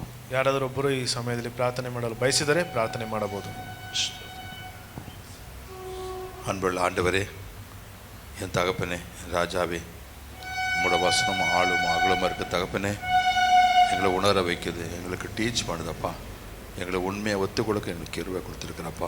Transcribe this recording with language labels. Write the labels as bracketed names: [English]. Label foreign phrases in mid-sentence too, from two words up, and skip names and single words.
[Kannada] ಯಾರಾದರೂ ಒಬ್ಬರು ಈ ಸಮಯದಲ್ಲಿ ಪ್ರಾರ್ಥನೆ ಮಾಡಲು ಬಯಸಿದರೆ ಪ್ರಾರ್ಥನೆ ಮಾಡಬಹುದು. [Tamil] அன்புள்ள ஆண்டவரே, என் தகப்பனே, என் ராஜாவே, உங்களோட வசனம் ஆளும் அகலமாக இருக்க தகப்பனே, எங்களை உணர வைக்குது, எங்களுக்கு டீச் பண்ணுதப்பா, எங்களை உண்மையை ஒத்து கொடுக்க எங்களுக்கு கிருபை கொடுத்துருக்குறப்பா.